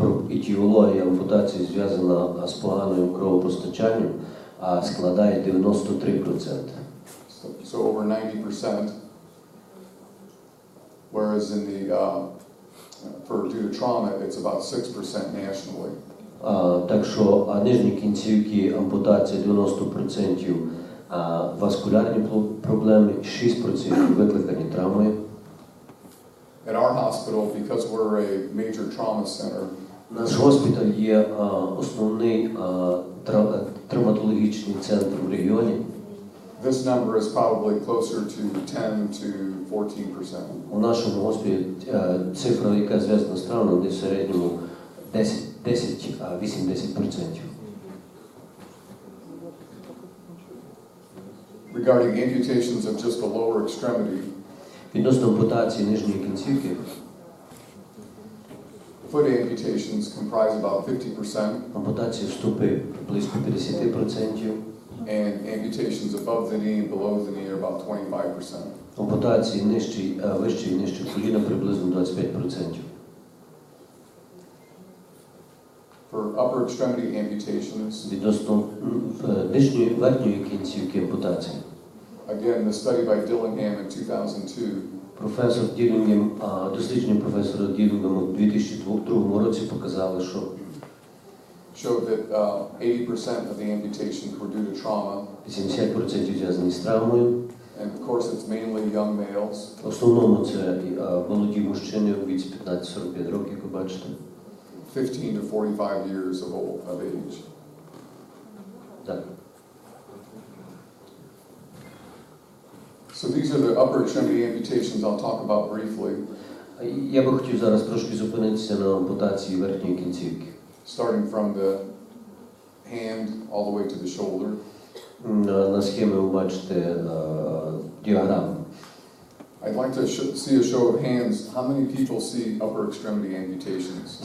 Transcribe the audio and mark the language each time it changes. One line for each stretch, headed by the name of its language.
Ukrainian: етіологія ампутації зв'язана з поганим кровопостачанням, складає 93%.
English: So over 90%, whereas in the due to trauma it's about 6% nationally.
Ukrainian: Так що нижні кінцівки ампутації 90%, васкулярні проблеми 6% викликані травмою.
English: At our hospital, because we're a major trauma center,
Ukrainian: Наш госпіталь є основний травматологічний центр в регіоні.
English: this number is probably closer to 10 to 14%.
Ukrainian: У нашому госпіталі цифра, яка зв'язана з травмами, десь в середньому 8-10%.
English: regarding amputations of just the lower extremity,
Ukrainian: Відносно ампутації нижньої кінцівки,
English: foot amputations comprise about 50%,
Ukrainian: ампутації стопи близько 50%,
English: and amputations above the knee and below the knee are about 25%.
Ukrainian: ампутації вище і нижче коліна приблизно 25%.
English: For upper extremity amputations,
Ukrainian: Відносно верхньої кінцівки ампутації,
English: again, the study by Dillingham in 2002
Ukrainian: професор Ділінгем, дослідження професора Ділінгема у 2002 році показали, що
English: showed that 80% of the amputations were due to trauma.
Ukrainian: 70% зв'язані з травмою.
English: And of course, it's mainly young males.
Ukrainian: В основному це молоді мужчини у віці 15-45 років, як ви бачите.
English: 15 to 45 years of age.
Ukrainian: Так.
English: So these are the upper extremity amputations I'll talk about briefly.
Ukrainian: Я би хотів зараз трошки зупинитися на ампутації верхньої кінцівки.
English: Starting from the hand all the way to the shoulder.
Ukrainian: На схемі ви бачите діаграму.
English: I'd like to see a show of hands. How many people see upper extremity amputations?